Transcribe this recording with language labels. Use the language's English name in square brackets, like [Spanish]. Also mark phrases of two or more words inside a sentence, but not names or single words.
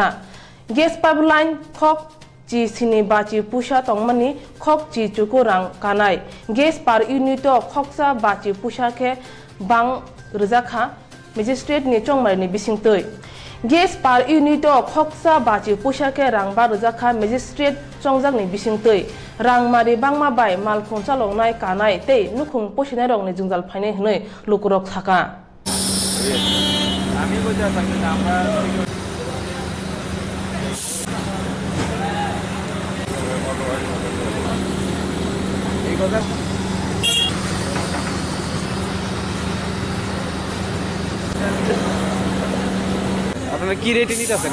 [English] gas pipeline [Kok Borok] khok chi sini bachi pusha tongmani khok chi chuku rang kanai gas par unito khoksa bachi pusha ke bang rjakha magistrate ni chongmai ni bisingtoi gas par unito khoksa bachi pushake rangba rjakha magistrate chongjak ni bisingtoi rangmari bangma bai malkhung chalongnai kanai tei nukhung posinai rok ni jungjal phainai hnoi lukurok thaka [Bangla] আমি কইতা থাকি আমরা 2000 আপনারা কি রেটে নিতে আছেন?